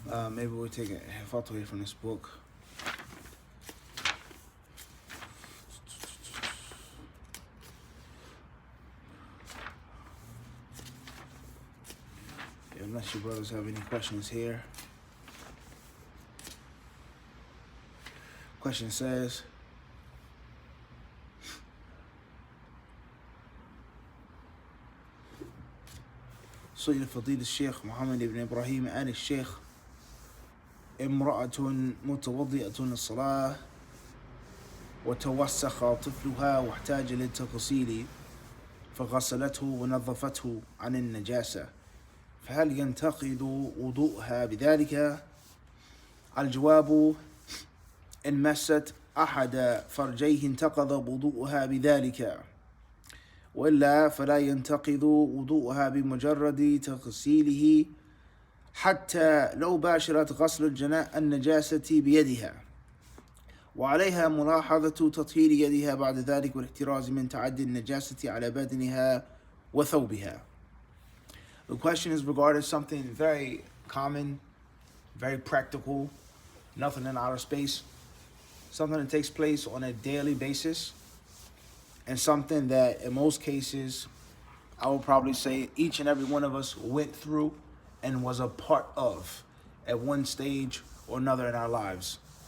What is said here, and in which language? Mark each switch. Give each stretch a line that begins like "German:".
English: Maybe we'll take a fatwa from this book. Unless you brothers have any questions here. Question says,
Arabic: سئل فضيلة الشيخ محمد بن إبراهيم آل الشيخ امرأة متوضئة للصلاة وتوسخ طفلها واحتاج للتغسيل فغسلته ونظفته عن النجاسة، فهل ينتقض وضوءها بذلك؟ الجواب: إن مست أحد فرجيه انتقض وضوءها بذلك، وإلا فلا ينتقض وضوءها بمجرد تغسيله حتى لو باشرت غسل النجاسة بيدها، وعليها ملاحظة تطهير يدها بعد ذلك والاحتراز من تعدي النجاسة على بدنها وثوبها.
English: The question is regarding something very common, very practical, nothing in outer space, something that takes place on a daily basis, and something that in most cases, I would probably say each and every one of us went through and was a part of at one stage or another in our lives.